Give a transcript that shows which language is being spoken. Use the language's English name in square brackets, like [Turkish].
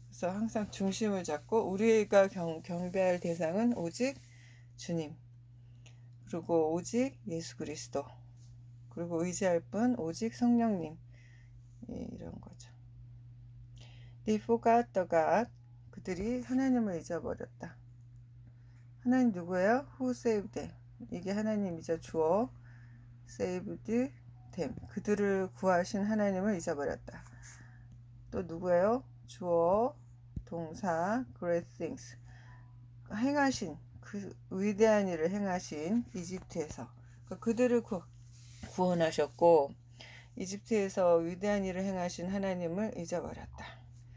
[Korean] 그래서 항상 중심을 잡고 우리가 경배할 대상은 오직 주님, 그리고 오직 예수 그리스도, 그리고 의지할 분 오직 성령님, 이런 거죠. [English] They forgot the God. [Korean] 그들이 하나님을 잊어버렸다. 하나님 누구예요? [English] Who saved them. [Korean] 이게 하나님이죠. [English] 주어 saved them. [Korean] 그들을 구하신 하나님을 잊어버렸다. 또 누구예요? 주어 동사 [English] great things. [Korean] 행하신, 그 위대한 일을 행하신 이집트에서, 그들을 구원하셨고 이집트에서 위대한 일을 행하신 하나님을 잊어버렸다.